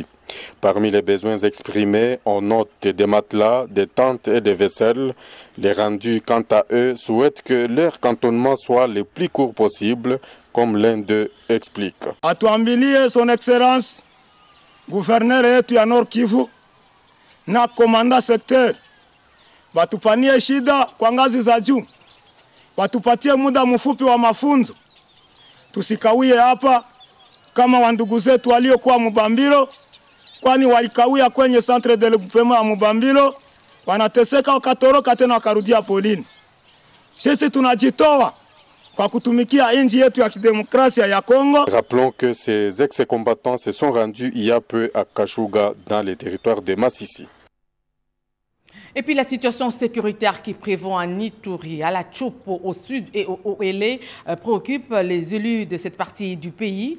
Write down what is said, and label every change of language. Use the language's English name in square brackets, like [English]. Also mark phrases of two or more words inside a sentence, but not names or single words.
[French] Parmi les besoins exprimés, on note des matelas, des tentes et des vaisselles. Les rendus, quant à eux, souhaitent que leur cantonnement soit le plus court possible, comme l'un d'eux explique. [Swahili] Atuambilie [French] son Excellence, [Swahili] gouverneur yetu ya Nord Kivu na komanda secteur, watupanie shida kwa ngazi za juu, watupatie muda mfupi wa mafunzo. Tusikawie hapa kama wandugu zetu waliokuwa Mubambiro, kwani walikawia kwenye [French] centre de regroupement [Swahili] ya Mubambiro, wanateseka wakatoroka tena wakarudia polini. Sisi tunajitoa kwa kutumikia nchi yetu ya kidemokrasia ya Kongo. [French] Rappelons que ces ex-combattants se sont rendus il y a peu à Kashuga dans les territoires de Massissi. Et puis la situation sécuritaire qui prévaut en Ituri, à la Tchopo, au sud et au Oélé, préoccupe les élus de cette partie du pays.